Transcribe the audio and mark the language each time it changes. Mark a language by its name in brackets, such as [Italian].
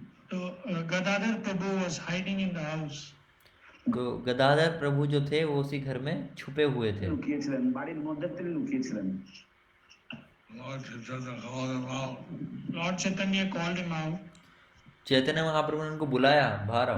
[English] So Gadadhar Prabhu was hiding in the house. [Hindi] तो गदाधर प्रभु जो थे वो उसी घर में छुपे हुए थे। [Bangla] লুকিয়েছিলেন, বাড়ির মধ্যে তিনি লুকিয়েছিলেন। [English] Lord Chaitanya called him out. Lord Chaitanya called him out. [Hindi] Chaitanya Mahaprabhu ने उनको बुलाया, बाहर आओ।